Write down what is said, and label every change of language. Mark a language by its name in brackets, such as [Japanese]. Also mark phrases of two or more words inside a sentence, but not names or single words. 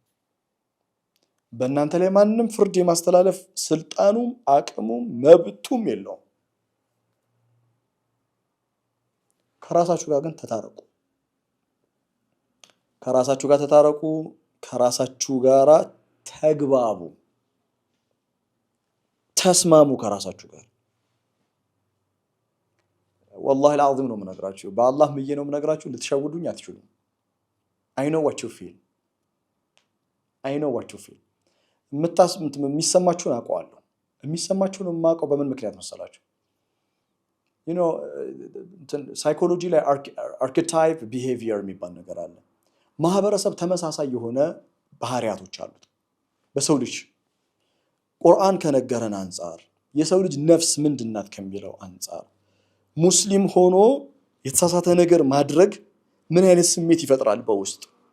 [Amharic] በእናንተ ላይ ማንም ፍርድ የማስተላለፍ ስልጣኑም አቅሙም መብቱም የለውም። ከራሳችሁ ጋር ግን ተታረቁ። ከራሳችሁ ጋር ተታረቁ። ከራሳችሁ ጋር ተግባቡ፣ ተስማሙ ከራሳችሁ ጋር። [Arabic] والله العظيم [Amharic] ነው የምነግራችሁ፣ በአላህ ምዬ ነው የምነግራችሁ። ልትሸውዱኝ አትችሉም። [English] I know what you feel. I know what you feel. [Amharic] የሚሰማችሁን አውቀዋለሁ። የሚሰማችሁን የማውቀው በምን ምክንያት መሰላችሁ? [English] you know [Amharic] ሳይኮሎጂ ላይ [English] archetype behavior [Amharic] የሚባል ነገር አለ። ማህበረሰብ ተመሳሳይ የሆነ ባህሪያቶች አሉት በሰው ልጅ። ቁርአን ከነገረን አንፃር የሰው ልጅ ነፍስ ምንድናት ከሚለው አንፃር ሙስሊም ሆኖ የተሳሳተ ነገር ማድረግ ምን አይነት ስሜት ይፈጥራል በውስጥ?